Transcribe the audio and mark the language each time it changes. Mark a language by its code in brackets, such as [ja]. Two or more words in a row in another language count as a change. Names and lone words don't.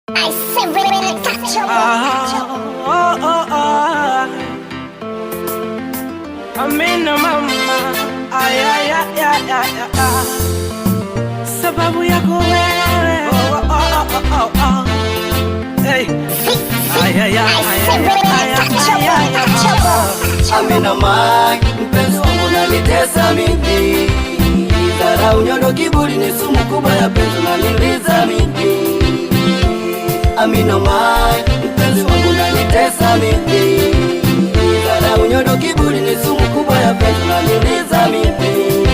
[en] I say really touch your [sw] Amina mama, ay ay ay ay ay, sababu yako wewe. Hey, ay ay ay ay. Amina mai, mpenzi wangu unanitesa mimi. Dharau, nyodo, kiburi ni sumu kubwa ya penzi unaniliza mimi. Amina mai, mpenzi wangu unanitesa mimi. Dharau, nyodo, kiburi ni sumu kubwa ya penzi unaniliza mimi.